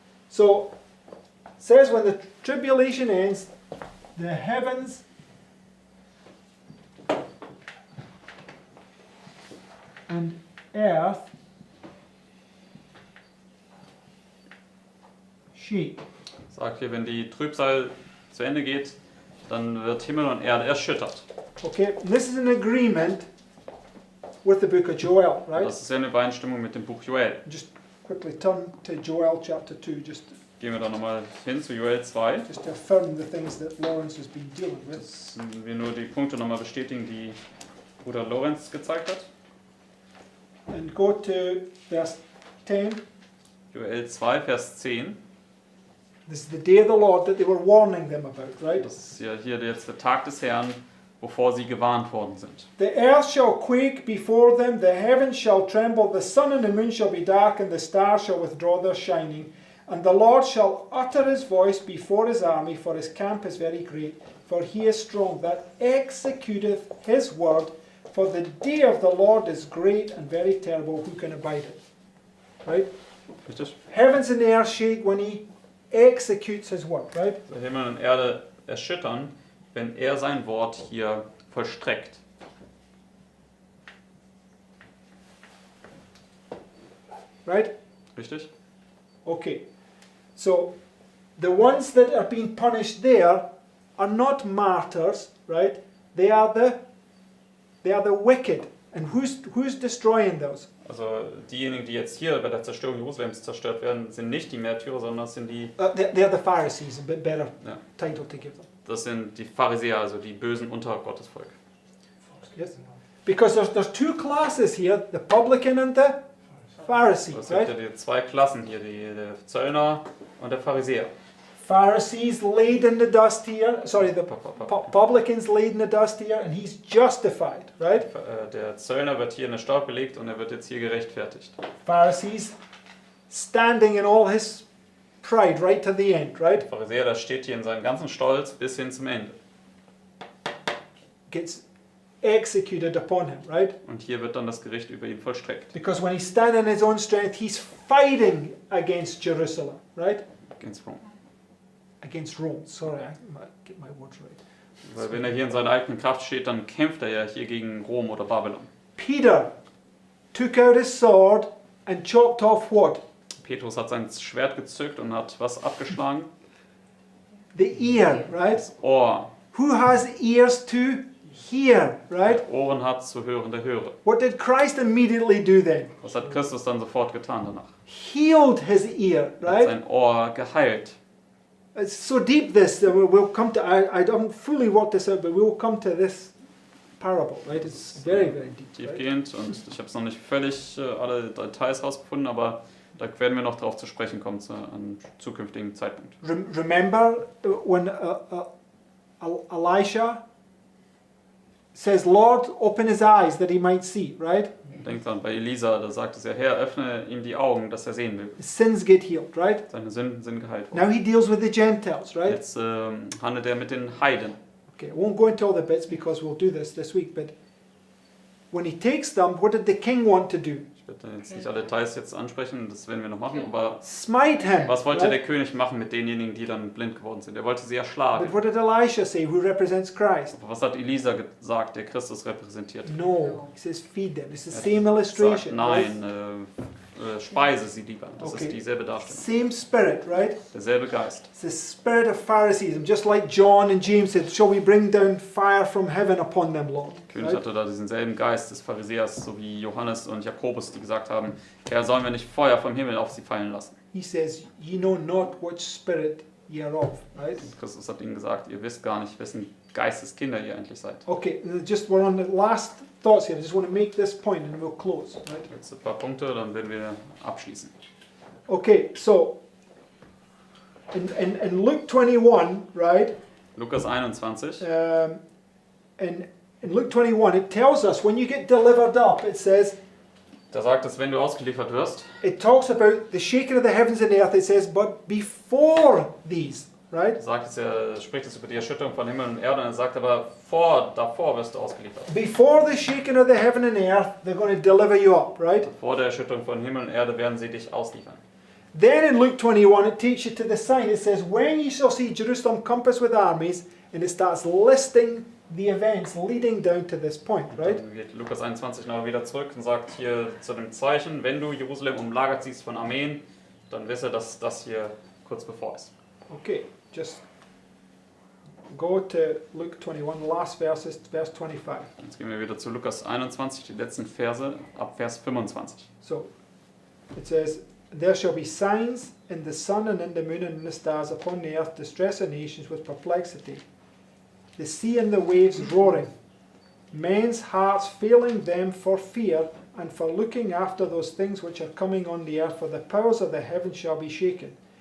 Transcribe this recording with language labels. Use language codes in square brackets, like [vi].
[en] So it says when the tribulation ends, the heavens and earth shake. [de] Sagt hier, wenn die Trübsal zu Ende geht, dann wird Himmel und Erde erschüttert. [en] Okay, and this is an agreement with the book of Joel, right? [de] Das ist ja eine Übereinstimmung mit dem Buch Joel. [en] Just quickly turn to Joel chapter 2, just [de] gehen wir da nochmal hin zu Joel 2. [en] just to affirm the things that Lawrence has been dealing with. [de] Dass wir nur die Punkte nochmal bestätigen, die Bruder Lorenz gezeigt hat. [en] And go to verse 10. [de] Joel 2, Vers 10. [en] This is the day of the Lord that they were warning them about, right? [de] Das ist ja hier jetzt der Tag des Herrn, wovor sie gewarnt worden sind. [en] The earth shall quake before them, the heavens shall tremble, the sun and the moon shall be dark, and the stars shall withdraw their shining. And the Lord shall utter his voice before his army, for his camp is very great. For he is strong, that executeth his word. For the day of the Lord is great and very terrible. Who can abide it? Right? [de] Richtig? [en] Heavens and the earth shake when he executes his word, right? [de] Der Himmel und Erde erschüttern, wenn er sein Wort hier vollstreckt. [en] Right? [de] Richtig? [en] Okay. So the ones that are being punished there are not martyrs, right? They are the wicked. And who's destroying those? [de] Also diejenigen, die jetzt hier bei der Zerstörung Jerusalems zerstört werden, sind nicht die Märtyrer, sondern das sind die, [en] They're the Pharisees, a bit better [de] ja, [en] title to give them. [de] das sind die Pharisäer, also die Bösen unter Gottes Volk. [en] Yes. Because there's two classes here, the publican and the Pharisee, [de] Es gibt ja [en] right? [de] die zwei Klassen hier, der Zöllner und der Pharisäer. [en] Pharisees laid in the dust here, sorry, the publicans laid in the dust here, and he's justified, right? [de] Der Zöllner wird hier in den Staub gelegt und er wird jetzt hier gerechtfertigt. [en] Pharisees standing in all his pride right to the end, right? [de] Der Pharisäer, das steht hier in seinem ganzen Stolz bis hin zum Ende. [en] Gets executed upon him, right? [de] Und hier wird dann das Gericht über ihn vollstreckt. [en] Because when he's standing in his own strength, he's fighting against Jerusalem, right? Against Rome. Against Rome, sorry, I might get my words right. [de] Weil wenn er hier in seiner eigenen Kraft steht, dann kämpft er ja hier gegen Rom oder Babylon. [en] Peter took out his sword and chopped off what? [de] Petrus hat sein Schwert gezückt und hat was abgeschlagen? [en] The ear, right? [de] Das Ohr. [en] Who has ears to hear, right? [de] Wer Ohren hat zu hören, der höre. [en] What did Christ immediately do then? [de] Was hat Christus dann sofort getan danach? [en] Healed his ear, [de] Er hat [en] right? [de] sein Ohr geheilt. [en] It's so deep this that we'll come to, I don't fully work this out, but we'll come to this parable, right? It's very, very deep, right? [de] Tiefgehend und ich habe es noch nicht völlig alle Details rausgefunden, aber da werden wir noch darauf zu sprechen kommen zu einem zukünftigen Zeitpunkt. [en] Remember when Elisha says, Lord, open his eyes that he might see, right? [de] Denkt dran, bei Elisa, da sagt es ja, Herr, öffne ihm die Augen, dass er sehen will. [en] His sins get healed, right? [de] Seine Sünden sind geheilt [en] Now [de] worden. [en] he deals with the Gentiles, right? [de] Jetzt handelt er mit den Heiden. [en] Okay, I won't go into all the bits because we'll do this week, but when he takes them, what did the king want to do? [de] Ich werde jetzt nicht alle Details jetzt ansprechen, das werden wir noch machen, aber [en] Smite him. [de] was wollte der [en] Right? [de] König machen mit denjenigen, die dann blind geworden sind? Er wollte sie erschlagen. [en] But what did Elisha say, who represents Christ? [de] Aber was hat Elisa gesagt, der Christus repräsentiert? [en] No, he says feed them. It's the [de] Er [en] same [de] sagt, [en] illustration. right? [de] nein, speise sie lieber. Das [en] Okay. [de] ist dieselbe Darstellung. [en] Same spirit, right? [de] Derselbe Geist. [en] It's the spirit of Phariseeism, just like John and James said, shall we bring down fire from heaven upon them, Lord? [de] Der König [en] Right? [de] hatte da diesen selben Geist des Pharisäers, so wie Johannes und Jakobus, die gesagt haben, Herr, sollen wir nicht Feuer vom Himmel auf sie fallen lassen? [en] He says, ye know not which spirit ye are of, right? [de] Und Christus hat ihnen gesagt, ihr wisst gar nicht, wessen Geisteskinder ihr eigentlich seid. [en] Okay, just we're on the last thoughts here. I just want to make this point and we'll close, right? [de] Jetzt ein paar Punkte, dann werden wir abschließen. [en] Okay, so in Luke 21, right? [de] Lukas 21, [en] In Luke 21, it tells us when you get delivered up, it says, [de] da sagt es, wenn du ausgeliefert wirst, [en] it talks about the shaking of the heavens and the earth. It says, but before these, right? [de] spricht es über die Erschütterung von Himmel und Erde und er sagt aber, davor wirst du ausgeliefert. [en] Before the shaking of the heaven and the earth, they're going to deliver you up, right? [de] Vor der Erschütterung von Himmel und Erde werden sie dich ausliefern. [en] Then in Luke 21, it takes you to the sign. It says, when you shall see Jerusalem compassed with armies, and it starts listing the events leading down to this point, right? [de] Dann geht Lukas 21 noch wieder zurück und sagt hier zu dem Zeichen, wenn du Jerusalem umlagert siehst von Armeen, dann wisse, dass das hier kurz bevor ist. [en] Okay, just go to Luke 21, last verses, verse 25. [de] Jetzt gehen wir wieder zu Lukas 21, die letzten Verse ab Vers 25. [en] So, it says, There shall be signs in the sun and in the moon and in the stars upon the earth, distress of nations with perplexity, the sea and the waves roaring, men's hearts failing them for fear and for looking after those things which are coming on the earth, for the powers of the heavens shall be shaken.